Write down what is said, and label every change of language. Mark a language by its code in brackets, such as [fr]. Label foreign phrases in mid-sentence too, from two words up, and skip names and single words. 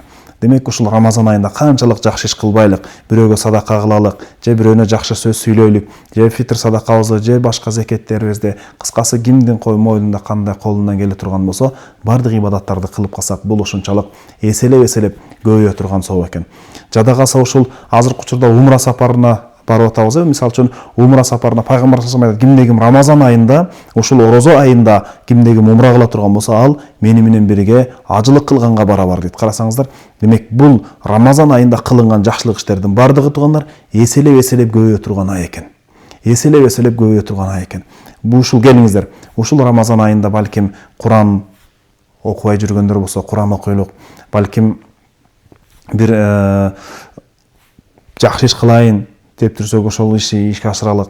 [ky] Демек ушул Рамазан айында канчалык жакшы иш кылбайлык, бирөөгө садака кылалык, же бирөөнө жакшы сөз сүйлөйлүк, же фитр садакабызды, же башка зекеттерибизди, кыскасы кимдин мойнунда кандай колунан келе турган болсо, бардык ибадаттарды кылып калсак, бул ушунчалык эселеп көбөйө турган сооп экен. Жада калса ушул азыркы учурда умра сапарына барып атабыз. Мисалы үчүн умра сапарына Пайгамбар [ar] صلى الله عليه وسلم [ky] кимде ким Рамазан айында, ушул орозо айында кимде ким умра кыла турган болсо, ал мени менен бирге ажылык кылганга барабар дейт. Карасаңыздар, демек бул Рамазан айында кылынган жакшылык иштердин бардыгы тугандар эселеп көбөйө турган ай экен. Эселеп көбөйө турган ай экен. Бул ушул келиңиздер, ушул Рамазан айында балким Куран окубай жүргөндөр болсо, Куран окуйлук, балким бир жакшы иш кылайын деп турсак, ошол ишти ишке ашыралык.